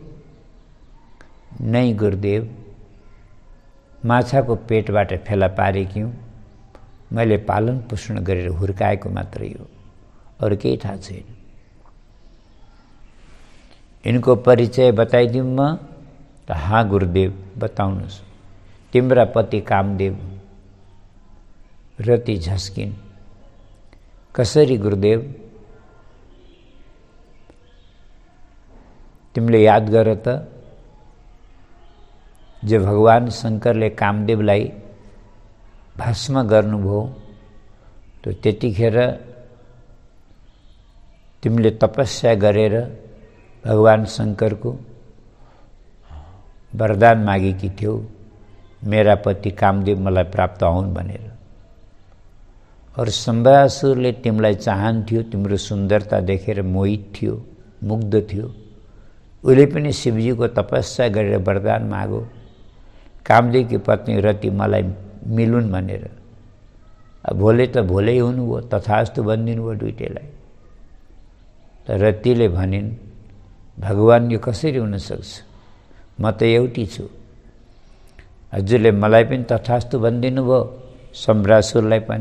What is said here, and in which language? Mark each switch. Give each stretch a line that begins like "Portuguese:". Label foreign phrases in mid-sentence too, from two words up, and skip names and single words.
Nepali: नै गुरुदेव, माछाको पेटबाट फेला पारेकी हुँ। मैले पालन पोषण गरेर हुर्काएको मात्रै हो, अरू केही थाहा छैन। यिनको परिचय बताइदिउँ म? त हाँ गुरुदेव, बताउनुहोस्। तिम्रा पति कामदेव। रति झस्किन्। कसरी गुरुदेव? तिमीले याद गर त, जो भगवान शङ्करले कामदेवलाई भस्म गर्नुभयो, त त्यतिखेर तिमीले तपस्या गरेर भगवान शङ्करको वरदान मागेकी थियौ, मेरा पति कामदेव मलाई प्राप्त हुन् भनेर। और शम्बरासुरले तिमीलाई चाहन्थ्यो। तिम्रो सुन्दरता देखेर मोहित थियो, मुग्ध थियो। उसले पनि शिवजीको तपस्या गरेर वरदान मागो, कामदेवकी पत्नी रति मलाई मिलुन् भनेर। भोले त भोलै हुनुभयो, तथास्तु भनिदिनु भयो दुईटैलाई। त रतिले भनिन्, भगवान यो कसरी हुन सक्छ? म त एउटी छु, हजुरले मलाई पनि तथास्तु भनिदिनु भयो, सम्भ्रासुरलाई पनि।